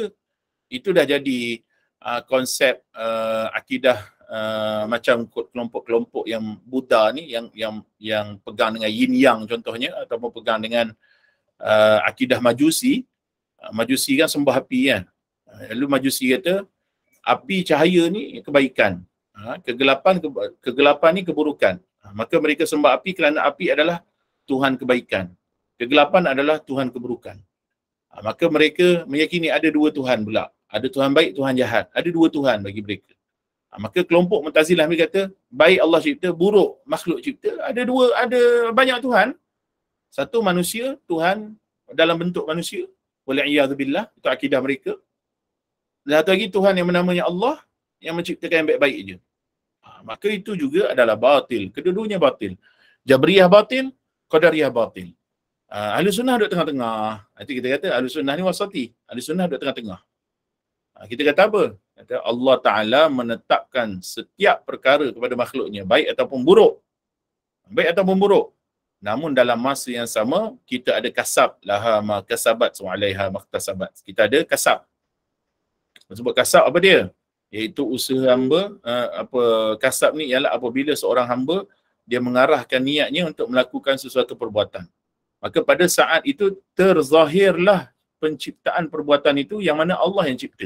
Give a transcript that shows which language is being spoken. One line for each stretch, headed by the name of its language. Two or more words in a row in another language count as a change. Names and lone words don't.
Malay: Itu dah jadi konsep akidah macam kelompok-kelompok yang Buddha ni, yang pegang dengan yin yang contohnya, ataupun pegang dengan akidah Majusi. Majusi kan sembah api kan. Lalu Majusi kata api cahaya ni kebaikan, kegelapan ni keburukan. Maka mereka sembah api kerana api adalah Tuhan kebaikan. Kegelapan adalah Tuhan keburukan. Maka mereka meyakini ada dua Tuhan pula. Ada Tuhan baik, Tuhan jahat. Ada dua Tuhan bagi mereka. Maka kelompok Mu'tazilah mereka kata, baik Allah cipta, buruk makhluk cipta. Ada banyak Tuhan. Satu manusia, Tuhan dalam bentuk manusia. Wal'iyadzubillah, itu akidah mereka. Dan satu lagi Tuhan yang namanya Allah, yang menciptakan yang baik-baik je. Maka itu juga adalah batil. Kedua-duanya batil. Jabriyah batil, Qadariyah batil. Ahli sunnah duduk tengah-tengah. Nanti kita kata ahli sunnah ni wasati. Ahli sunnah duduk tengah-tengah. Kita kata apa? Kata Allah Ta'ala menetapkan setiap perkara kepada makhluknya, baik ataupun buruk. Baik ataupun buruk. Namun dalam masa yang sama, kita ada kasab.
Arabic: لها ما كسبت وعليها ما اكتسبت.
Malay: Kita ada kasab. Sebut kasab apa dia? Iaitu usaha hamba. Kasab ni ialah apabila seorang hamba, dia mengarahkan niatnya untuk melakukan sesuatu perbuatan. Maka pada saat itu terzahirlah penciptaan perbuatan itu yang mana Allah yang cipta.